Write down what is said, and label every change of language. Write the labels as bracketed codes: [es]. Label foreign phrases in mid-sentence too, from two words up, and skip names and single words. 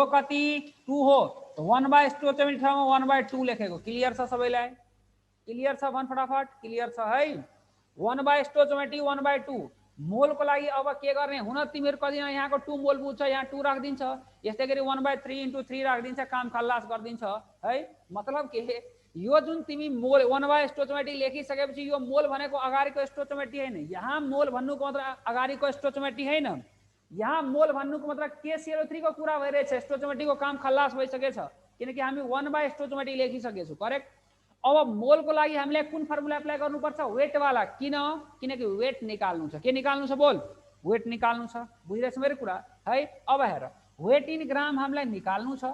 [ne] कति 2 हो 1 [en] by stoichiometry [ne] ठाउँमा 1 बाइ 2 लेखेको क्लियर छ सबैलाई क्लियर छ भन फटाफट क्लियर छ है 1 [en] by stoichiometry [ne] 1 बाइ 2 मोल को लागि अब के गर्ने हुन तिमीहरु कतिजना यहाँको 2 मोल बुझ्छ यहाँ 2 राख्दिन्छ यस्तै गरी 1 बाइ 3 इन्टु 3 राख्दिन्छ काम खल्लास गर्दिन्छ है मतलब के यो जुन तिमी मोल 1 [en] by stoichiometry [ne] लेखिसकेपछि यो मोल भनेको अगाडिको स्टोइचियोमेट्री हैन यहाँ मोल भन्नुको मतलब अगाडिको स्टोइचियोमेट्री हैन यहाँ मोल भन्नुको मतलब KClO3 को कुरा भइरहेछ स्टोइचियोमेट्री को काम खल्लास भइसकेछ किनकि हामी 1 [en] by stoichiometry [ne] लेखिसकेछु करेक्ट अब मोल को लागि हामीले कुन [en] formula apply [ne] गर्नुपर्छ वेट वाला किनकि वेट निकाल्नु छ के निकाल्नु छ बोल वेट निकाल्नु छ बुझिरहेछ मेरो कुरा है अब हेर [en] weight in gram [ne] हामीलाई निकाल्नु छ